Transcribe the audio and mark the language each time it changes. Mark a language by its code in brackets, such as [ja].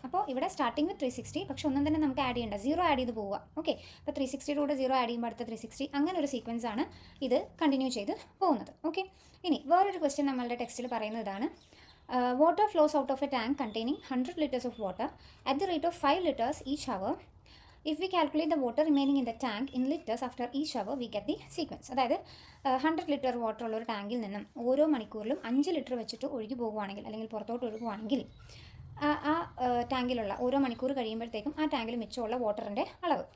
[ml] അപ്പോൾ ഇവിടെ [en] starting with [ml] 360, പക്ഷെ ഒന്നും തന്നെ നമുക്ക് ആഡ് ചെയ്യേണ്ട, 0 ആഡ് ചെയ്ത് പോവുക. ഓക്കെ, അപ്പോൾ 360യുടെ കൂടെ 0 ആഡ് ചെയ്യുമ്പോൾ അടുത്ത 360, അങ്ങനെ ഒരു സീക്വൻസ് ആണ് ഇത് കണ്ടിന്യൂ ചെയ്ത് പോകുന്നത്. ഓക്കെ, ഇനി വേറൊരു ക്വസ്റ്റ്യൻ നമ്മളുടെ ടെക്സ്റ്റിൽ പറയുന്നത് ഇതാണ്. [en] Water flows out of a tank containing 100 liters of water at the rate of 5 liters each hour. If we calculate the water remaining in the tank in liters after each hour, we get the sequence. [ml] അതായത് 100 litre water ഉള്ള ഒരു ടാങ്കിൽ നിന്നും ഓരോ മണിക്കൂറിലും 5 litre വെച്ചിട്ട് ഒഴുകി പോകുവാണെങ്കിൽ അല്ലെങ്കിൽ പുറത്തോട്ട് ഒഴുകുവാണെങ്കിൽ ആ ടാങ്കിലുള്ള ഓരോ മണിക്കൂർ കഴിയുമ്പോഴത്തേക്കും ആ ടാങ്കിൽ മിച്ചമുള്ള വാട്ടറിൻ്റെ അളവ്.